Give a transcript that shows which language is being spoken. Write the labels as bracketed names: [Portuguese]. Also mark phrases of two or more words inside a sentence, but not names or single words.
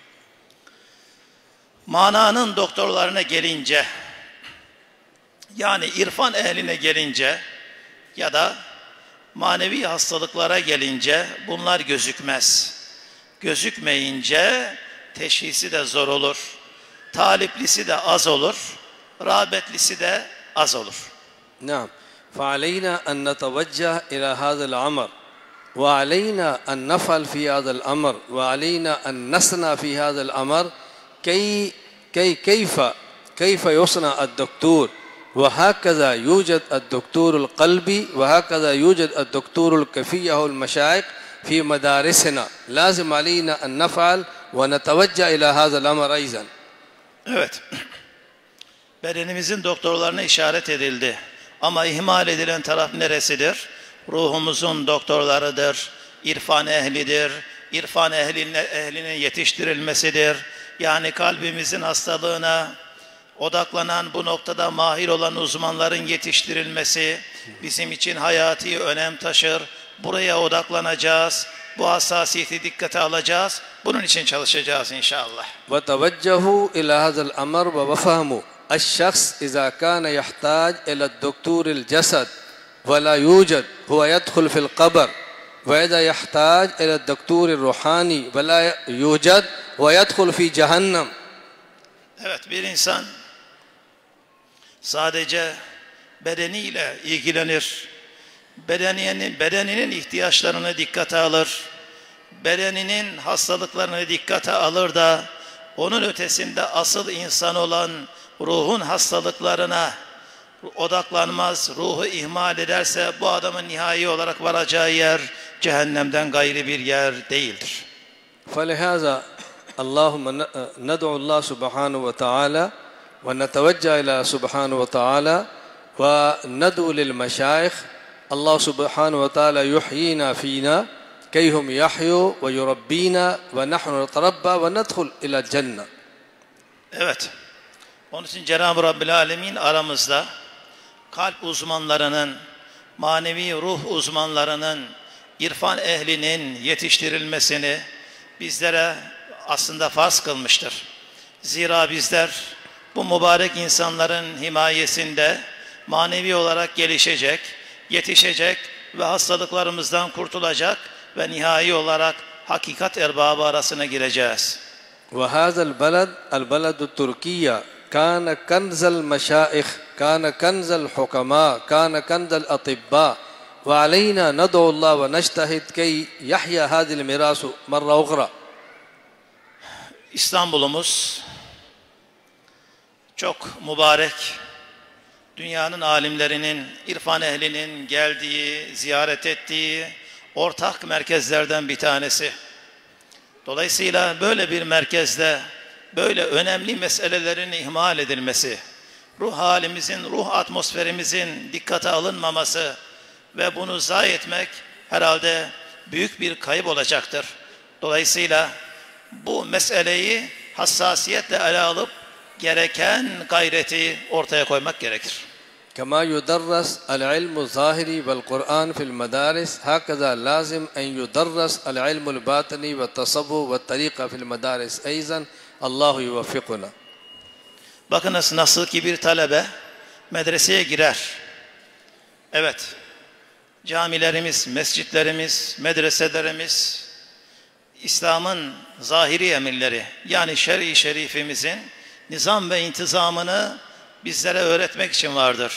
[Turkish] Mananın doktorlarına gelince, yani irfan ehline gelince ya da manevi hastalıklara gelince bunlar gözükmez. Gözükmeyince teşhisi de zor olur. Taliplisi de az olur. Rağbetlisi de az olur. [Arabic] نعم. فعلينا أن نتوجه إلى هذا الأمر، وعلينا أن نفعل في هذا الأمر، وعلينا أن نصنع في هذا الأمر كيف يصنع الدكتور. وهكذا يوجد الدكتور القلبي، وهكذا يوجد الدكتور الكيفية والمشايخ في مدارسنا. لازم علينا أن نفعل ونتوجه إلى هذا الأمر أيضا. [Turkish] Evet. Bedenimizin doktorlarına işaret edildi. Ama ihmal edilen taraf neresidir? Ruhumuzun doktorlarıdır, irfan ehlidir, irfan ehlinin yetiştirilmesidir. Yani kalbimizin hastalığına odaklanan, bu noktada mahir olan uzmanların yetiştirilmesi bizim için hayati önem taşır. Buraya odaklanacağız, bu hassasiyeti dikkate alacağız. Bunun için çalışacağız inşallah. [Arabic] وتوجهوا إلى هذا الأمر وفهموا الشخص إذا كان يحتاج إلى الدكتور الجسد ولا يوجد هو يدخل في القبر، وإذا يحتاج إلى الدكتور الروحاني ولا يوجد ويدخل في جهنم. [Turkish] Evet, bir insan sadece bedeniyle ilgilenir. Bedeninin ihtiyaçlarını dikkate alır. Bedeninin hastalıklarını dikkate alır da onun ötesinde asıl insan olan ruhun hastalıklarına odaklanmaz, ruhu ihmal ederse bu adamın nihai olarak varacağı yer cehennemden gayri bir yer değildir. [Arabic] فلهذا اللهم ندعو الله سبحانه وتعالى ونتوجه إلى سبحانه وتعالى وندعو للمشايخ. الله سبحانه وتعالى يحيينا فينا كي هم يحيوا ويربينا ونحن نتربى وندخل إلى الجنة. [Turkish] Evet. Onun için Cenab-ı Rabbil Alemin aramızda kalp uzmanlarının, manevi ruh uzmanlarının, irfan ehlinin yetiştirilmesini bizlere aslında farz kılmıştır. Zira bizler bu mübarek insanların himayesinde manevi olarak gelişecek, yetişecek ve hastalıklarımızdan kurtulacak ve nihai olarak hakikat erbabı arasına gireceğiz. [Arabic] وهذا البلد التركية كان كنز المشايخ، كان كنز الحكماء، كان كنز الأطباء، وعلينا ندعو الله ونجتهد كي يحيا هذا الميراث مرة أخرى. [Turkish] İstanbul'umuz çok mübarek, dünyanın alimlerinin, irfan ehlinin geldiği, ziyaret ettiği ortak merkezlerden bir tanesi. Dolayısıyla böyle bir merkezde böyle önemli meselelerin ihmal edilmesi, ruh halimizin, ruh atmosferimizin dikkate alınmaması ve bunu zayi etmek herhalde büyük bir kayıp olacaktır. Dolayısıyla bu meseleyi hassasiyetle ele alıp gereken gayreti ortaya koymak gerekir. [Arabic] كما يدرس العلم الظاهري والقرآن في المدارس هكذا لازم أن يدرس العلم الباطني والتصوف والطريقة في المدارس أيضا الله يوفقنا. [Turkish] Bakınız nasıl ki bir talebe medreseye girer. Evet, camilerimiz, mescitlerimiz, medreselerimiz, İslam'ın zahiri emirleri yani şer'i şerifimizin nizam ve intizamını bizlere öğretmek için vardır.